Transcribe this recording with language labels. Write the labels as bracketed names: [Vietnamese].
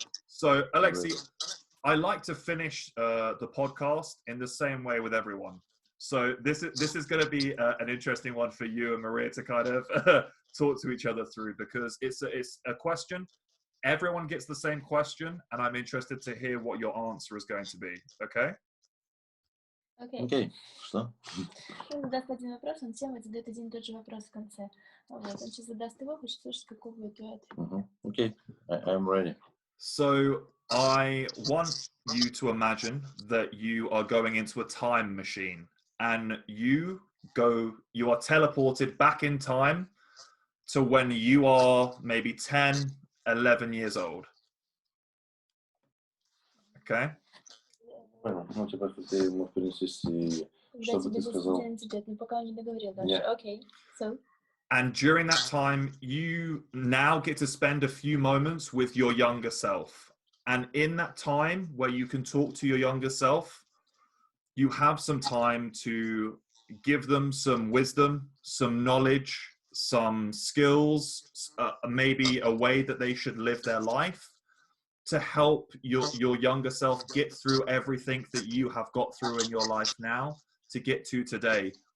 [English] So, Oleksii, I like to finish the podcast in the same way with everyone. So this is going to be an interesting one for you and Maria to kind of talk to each other through, because it's a question. Everyone gets the same question, and I'm interested to hear what your answer is going to be. Okay? [Russian] Окей. Что? Он задаст один вопрос, он всем задает один и тот же вопрос в конце. Вот. Он сейчас задаст его, хочет слушать, какой будет твой ответ. [English] Okay, I'm ready. So I want you to imagine that you are going into a time machine, and you are teleported back in time to when you are maybe 10, 11 years old. Okay? [Russian] Ну, типа, ты ему принеси, что бы ты сказал. Пока он не договорил дальше. [English] Okay, so. And during that time, you now get to spend a few moments with your younger self. And in that time where you can talk to your younger self, you have some time to give them some wisdom, some knowledge, some skills, maybe a way that they should live their life to help your younger self get through everything that you have got through in your life now to get to today.